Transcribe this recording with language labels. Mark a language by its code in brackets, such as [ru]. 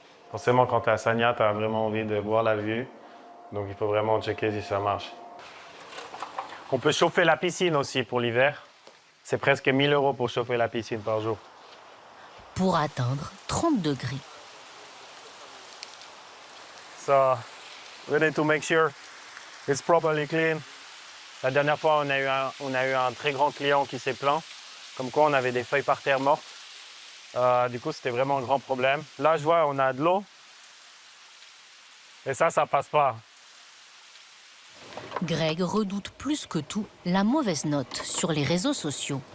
[fr] Forcément, quand tu es à Sanya, tu as vraiment envie de voir la vue. Donc il faut vraiment checker si ça marche. On peut chauffer la piscine aussi pour l'hiver. C'est presque 1 000 € pour chauffer la piscine par jour. Pour atteindre 30 degrés. [en] So, we need to make sure it's properly clean. [fr] La dernière fois, on a eu un très grand client qui s'est plaint, comme quoi on avait des feuilles par terre mortes. Du coup, c'était vraiment un grand problème. Là, je vois, on a de l'eau. Et ça passe pas. Greg redoute plus que tout la mauvaise note sur les réseaux sociaux.